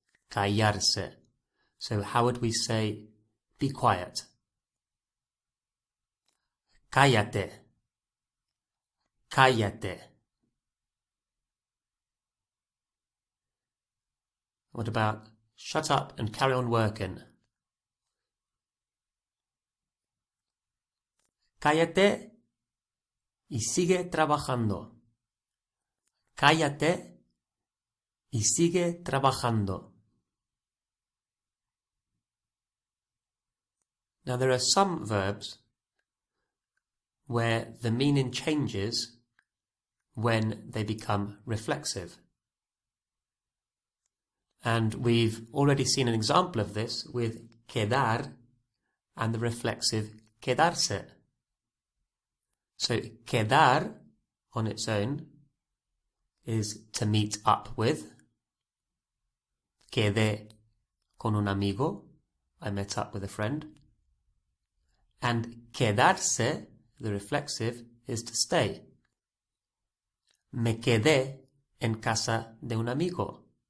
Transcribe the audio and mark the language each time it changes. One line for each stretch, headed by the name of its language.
English: Callarse. So how would we say be quiet?
Spanish: Cállate. Cállate.
English: What about shut up and carry on working?
Spanish: Cállate y sigue trabajando. Cállate y sigue trabajando.
English: Now there are some verbs where the meaning changes when they become reflexive. And we've already seen an example of this with quedar and the reflexive quedarse. So quedar on its own is to meet up with.
Spanish: Quedé con un amigo.
English: I met up with a friend. And quedarse, the reflexive, is to stay.
Spanish: Me quedé en casa de un amigo.